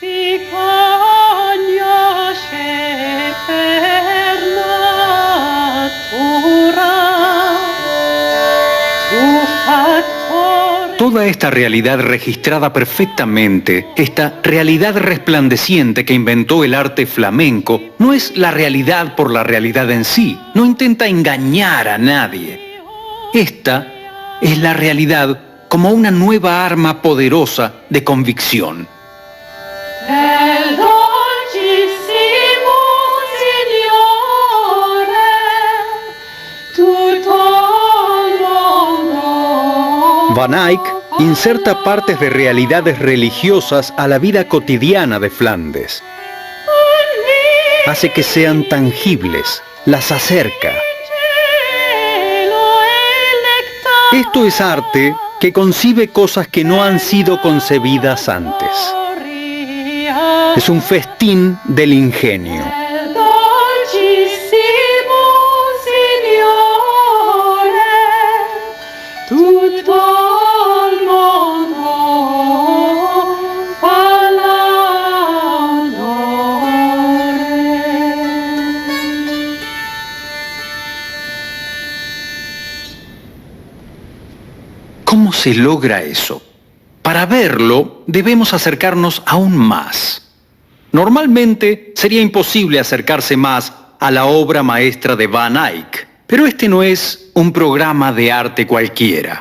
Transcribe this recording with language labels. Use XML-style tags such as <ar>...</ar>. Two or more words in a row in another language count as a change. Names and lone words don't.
<es>Toda esta realidad registrada perfectamente, esta realidad resplandeciente que inventó el arte flamenco, no es la realidad por la realidad en sí, no intenta engañar a nadie. Esta es la realidad como una nueva arma poderosa de convicción.</es> <it>El dolcissimo Signore, tutto il mondo.</it> <es>Van Eyck inserta partes de realidades religiosas a la vida cotidiana de Flandes. Hace que sean tangibles, las acerca. Esto es arte que concibe cosas que no han sido concebidas antes. Es un festín del ingenio.</es> <it>El dolcissimo Signore, tutto il mondo fa l'amore.</it> <es>¿Cómo se logra eso? Para verlo, debemos acercarnos aún más. Normalmente sería imposible acercarse más a la obra maestra de Van Eyck, pero este no es un programa de arte cualquiera.</es>